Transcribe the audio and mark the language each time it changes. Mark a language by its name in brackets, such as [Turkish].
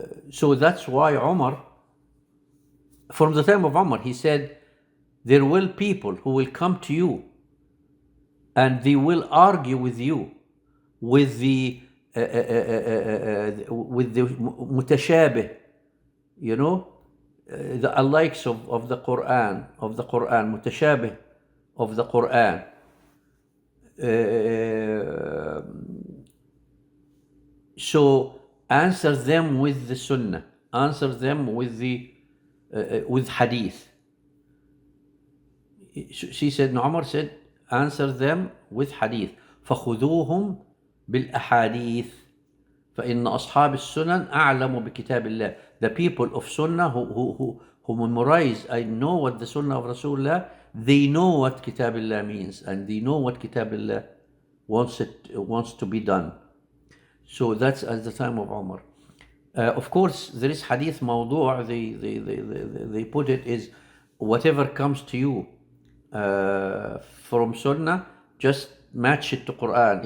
[English] So that's why Umar, from the time of Umar, he said, there will people who will come to you and they will argue with you with the mutashabih, the likes of the Quran, mutashabih of the Quran. So answer them with the Sunnah, answer them with Hadith. She said, Umar said, answer them with Hadith. [Arabic] فخذوهم بالأحاديث فإن أصحاب السنن أعلم بكتاب الله. [English] The people of Sunnah who memorize, I know what the Sunnah of Rasulullah, they know what Kitab Allah means, and they know what Kitab Allah wants to be done. So that's at the time of Umar. Of course, there is hadith mawdu', they put it is whatever comes to you from Sunnah, just match it to Quran.